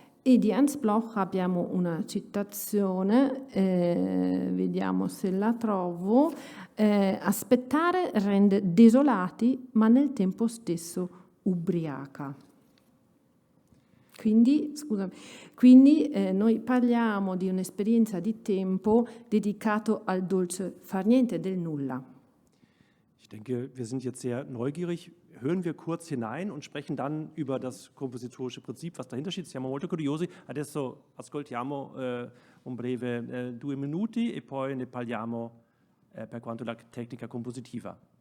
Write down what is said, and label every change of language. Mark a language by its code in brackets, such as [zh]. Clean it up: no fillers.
[it] E di Ernst Bloch abbiamo una citazione, vediamo se la trovo: aspettare rende desolati, ma nel tempo stesso ubriaca. Quindi noi parliamo di un'esperienza di tempo dedicato al dolce far niente, del nulla. [de] Ich denke, wir sind jetzt sehr neugierig. Hören wir kurz hinein und sprechen dann über das kompositorische Prinzip, was dahinter steht. [it] Siamo molto curiosi. Adesso ascoltiamo un breve 2 minuti e poi ne parliamo per quanto la tecnica compositiva.